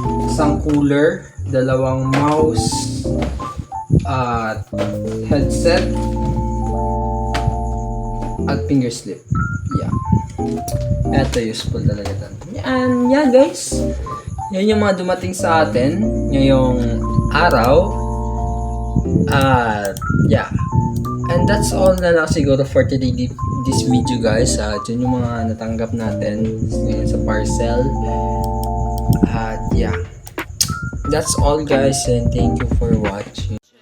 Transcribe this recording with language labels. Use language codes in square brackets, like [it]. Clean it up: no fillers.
[tl] Isang cooler, dalawang mouse, at headset, at finger slip. Yeah. Ito useful talaga ito. And yeah guys, yan yung mga dumating sa atin ngayong araw. At yeah. [en] And that's all na lang siguro for today this video guys. [tl] Yun yung mga natanggap natin ngayon sa parcel. [en] At yeah. That's all guys and thank you for watching.